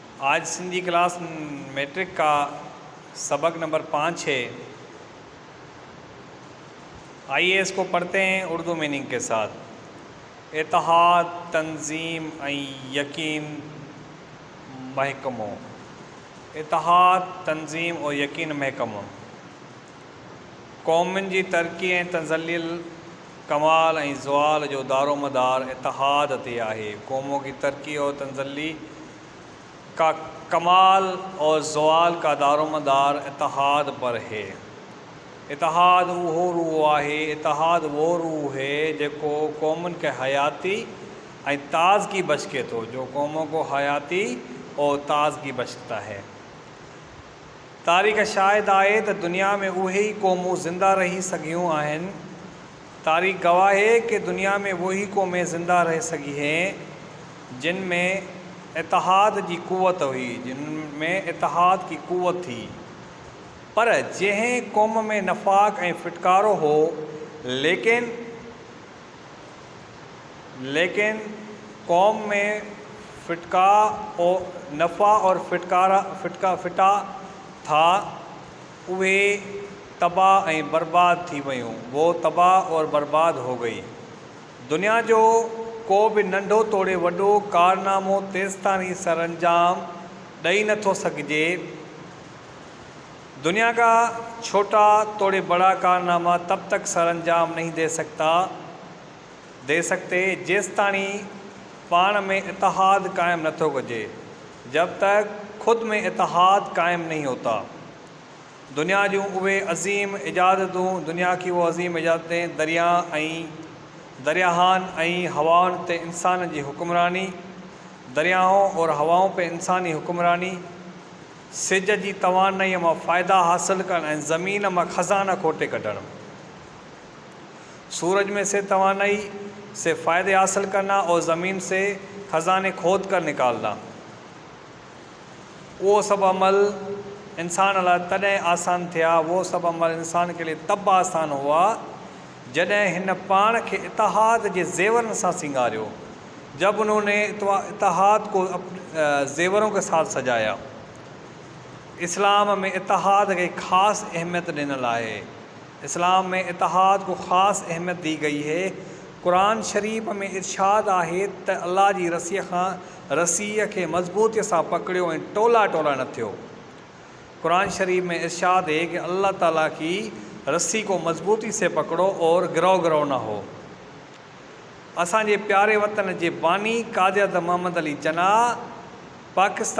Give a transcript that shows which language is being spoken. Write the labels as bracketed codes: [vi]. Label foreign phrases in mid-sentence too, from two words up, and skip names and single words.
[ur] آج سندھی کلاس میٹرک کا سبق نمبر 5 ہے. آئیے اس کو پڑھتے ہیں اردو مینِنگ کے ساتھ. [sd] इत्तेहाद, तंजीम और यकीन महकमो। इत्तेहाद, तंजीम और यकीन महकमो क़ौमुनि जी तरक़ी ऐं तज़ल्लुल, कमाल ऐं ज़वाल जो दारो मदार इत्तेहाद ते आहे। [ur] قوموں کی ترقی اور تنزلی کا کمال اور زوال کا دارومدار اتحاد پر ہے. [sd] इत्तेहाद वो रूह आहे, [ur] اتحاد وہ روح ہے [sd] जेको क़ौमुनि के हयाती ऐं ताज़गी बख्शे थो, [ur] جو قوموں کو حیاتی اور تازگی بخشتا ہے. [sd] तारीख़ शाहिद आहे त दुनिया में उहे ही क़ौमूं ज़िंदा रही सघियूं आहिनि। [ur] تاریخ گواہ ہے کہ دنیا میں وہی قومیں زندہ رہ سگھی ہیں جن میں اتحاد کی قوت ہوئی، جن میں اتحاد کی قوت تھی. [sd] पर जंहिं क़ौम में नफ़ाक़ ऐं फिटकारो हो, [ur] لیکن قوم میں پھٹکا اور نفع اور پھٹا تھا, [sd] उहे तबाह ऐं बर्बाद थी वयूं। [ur] وہ تباہ اور برباد ہو گئی. [sd] दुनिया जो को भी नंढो तोड़े वॾो कारनामो तेसिताईं सरअंजाम ॾेई नथो सघिजे। [ur] دنیا کا چھوٹا توڑے بڑا کارنامہ تب تک سرانجام نہیں دے سکتے [sd] जेसिताईं पाण में इत्तेहाद कायम नथो कजे, [ur] جب تک خود میں اتحاد قائم نہیں ہوتا. [sd] दुनिया जूं उहे अज़ीम इजाज़तूं, [ur] دنیا کی وہ عظیم اجازتیں, [sd] दरियाहन ऐं हवाउनि ते इंसान जी हुक्मरानी, [ur] دریاہوں اور ہواؤں پے انسانی حکمرانی, [sd] सिज जी तवानाई मां फ़ाइदा हासिल करण ऐं ज़मीन मां खज़ाना खोटे कढणु, [ur] سورج میں سے توانائی سے فائدے حاصل کرنا اور زمین سے خزانے کھود کر نکالنا. [sd] वो सब अमल इंसान लाइ तॾहिं आसान थिया, [ur] وہ سب عمل انسان کے لیے تب آسان ہوا [sd] जॾहिं हिन पाण खे इत्तेहाद जे ज़ेवरनि सां सिंगारियो, [ur] جب انہوں نے اتحاد کو زیوروں کے ساتھ سجایا. [sd] इस्लाम में इत्तेहाद के ख़ास अहमियत ॾिनल आहे। [ur] اسلام میں اتحاد کو خاص اہمیت دی گئی ہے. [sd] कुरान शरीफ़ में इरशाद आहे त अल्लाह जी रसीअ खे मज़बूतीअ सां पकड़ियो ऐं टोला टोला न थियो। [ur] قرآن شریف میں ارشاد ہے کہ اللہ تعالیٰ کی رسی کو مضبوطی سے پکڑو اور گرو نا ہو. [sd] असांजे प्यारे वतन जे बानी कादिर मोहम्मद अली जना पाकिस्तान